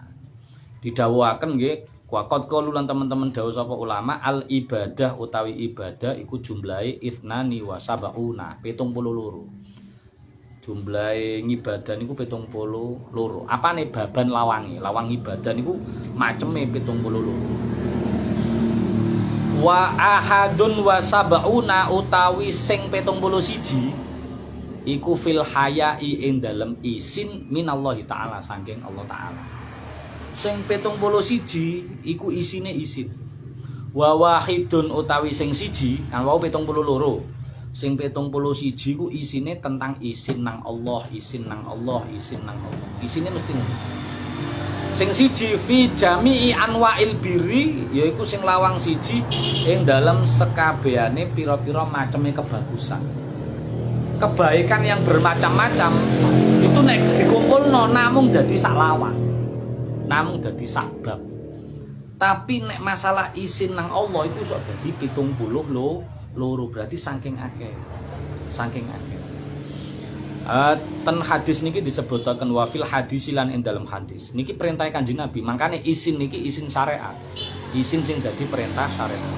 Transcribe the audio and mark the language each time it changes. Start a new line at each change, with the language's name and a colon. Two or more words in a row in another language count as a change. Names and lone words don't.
Javanese: Didhawuhaken nggih
Arabic: waqat qalu
Javanese: lan teman-teman dawuh sapa ulama
Arabic: al ibadah
Javanese: utawi ibadah iku jumlahe
Arabic: ithnani wa sab'una
Javanese: 72. Jumlahe ngibadah niku 72. Apane baban lawange? Lawang ibadah niku maceme 72.
Arabic: Wa ahadun wa sab'una
Javanese: utawi sing 71 iku
Arabic: fil hayai
Javanese: ing dalem isin
Arabic: minallahi taala
Javanese: saking Allah taala. Sing 71 iku isine isin.
Arabic: Wa wahidun
Javanese: utawi sing siji kan wau 72. Sing 71 ku isine tentang isin nang Allah, isin nang Allah, isin nang Allah. Isine mesti ngono. Sing siji
Arabic: fi jami'i anwa'il birri
Javanese: yaiku sing lawang siji ing dalam sekabehane pira-pira maceme kebagusan.
Indonesian: Kebaikan yang bermacam-macam itu
Javanese: nek dikumpulno namung dadi sak lawang. Namung dadi sak bab. Tapi nek masalah isin nang Allah itu sok dadi 70 loro berarti saking akeh. Saking akeh. Ten hadis niki disebutaken wafil hadis lan ing dalam hadis. Niki perintah Kanjeng Nabi. Makane isin niki isin syariat. Isin sing dadi perintah syariat.